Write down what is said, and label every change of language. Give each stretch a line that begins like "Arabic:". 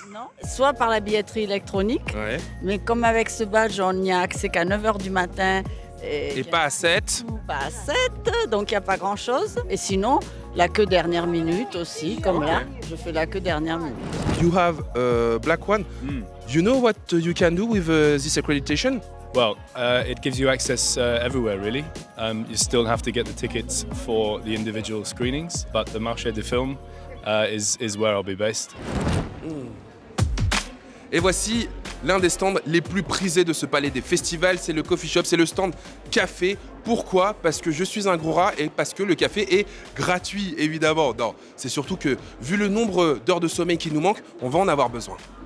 French: Non. Soit par la billetterie électronique, Ouais. mais comme avec ce badge, on n'y a accès qu'à 9 h du matin. Et pas à 7. Pas à 7, donc il n'y a pas grand-chose. Et sinon, la queue dernière minute aussi, comme là, je fais la queue dernière minute.
English: You have a black one. You know what you can do with this accreditation? Well, it gives you access everywhere, really. You still have to get the tickets for the individual screenings, but the Marché du Film is where I'll be based.
French: Et voici l'un des stands les plus prisés de ce palais des festivals, c'est le coffee shop, c'est le stand café. Pourquoi? Parce que je suis un gros rat et parce que le café est gratuit, évidemment. Non, c'est surtout que, vu le nombre d'heures de sommeil qui nous manque, on va en avoir besoin.